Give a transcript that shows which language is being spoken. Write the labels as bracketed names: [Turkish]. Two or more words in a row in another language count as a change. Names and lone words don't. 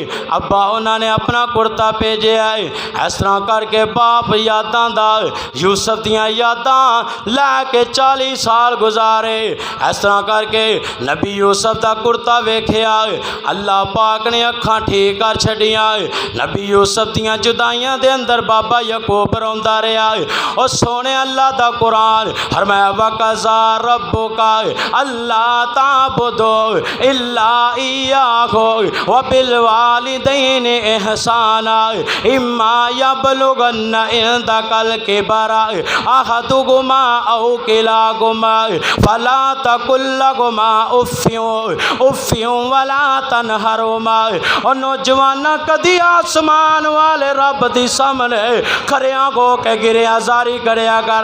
[Urdu] ابا انہوں نے اپنا کرتا بھیجے ہے. [Punjabi] اس طرح کرکے باپ یاداں دا یوسف دیاں یاداں لیکے 40 سال گزارے. اس طرح کرکے نبی یوسف کا کرتا ویکھیا، اللہ پاک نے اکھاں ٹھیک کر چھڈیاں. نبی یوسف دیاں جدائیاں دے اندر بابا یعقوب روندا رہا. اور سوہنے اللہ دا قرآن فرمایا [Arabic] وقضى ربك ألا تعبدوا إلا إياه وبالوالدين إحسانا إما يبلغن عندك الكبر أحدهما أو كلاهما فلا تقل لهما أف ولا تنهرهما. [Punjabi] اور نوجواناں کدی آسمان والے رب دی سامنے کھڑیا ہو کے گریہ جاری کریا کر.